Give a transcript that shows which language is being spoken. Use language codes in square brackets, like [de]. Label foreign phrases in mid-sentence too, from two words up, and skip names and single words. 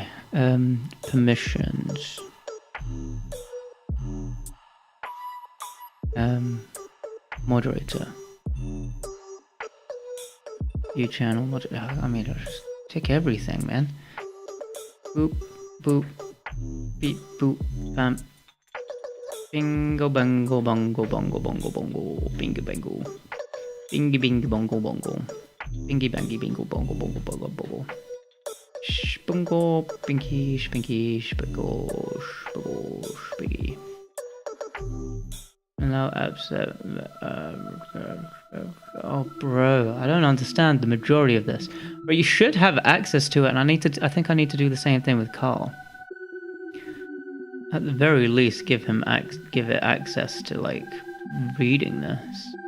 [en] Permissions. Moderator. View channel. I mean, I'll just take everything, man. Boop, boop, beep, boop, bam. Bingo, bango, bongo, bongo, bongo, bongo, bingo, bango. Bingy, bingy, bongo, bongo. Bingy, bangy, bingo, bongo, bongo, bongo, bongo. Shbungo, binky, shbinky, shbungo, shbungo, shbiggy. Allow apps that... oh, bro, I don't understand the majority of this. But you should have access to it, and I think I need to do the same thing with Carl. At the very least, give it access to, like, reading this.